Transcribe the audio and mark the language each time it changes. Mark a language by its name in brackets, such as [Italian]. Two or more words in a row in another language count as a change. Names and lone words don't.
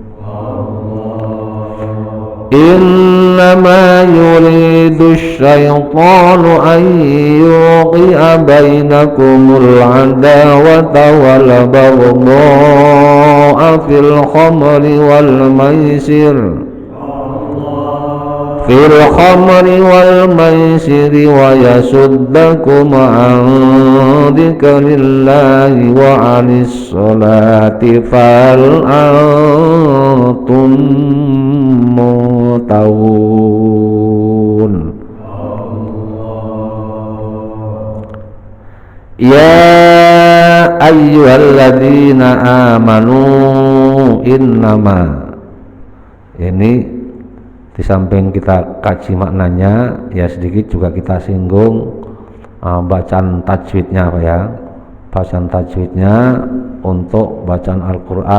[Arabic] إنما يريد الشيطان أن يوقع بينكم العداوة و البغضاء في الخمر والميسر في الخمر والميسر ويصدكم عن ذكر الله وعن الصلاة فأنتم منتهون. يا أيها الذين آمنوا إنما, [Indonesian] ini di samping kita kaji maknanya ya sedikit juga kita singgung bacaan tajwidnya apa ya, bacaan tajwidnya untuk bacaan Al-Quran.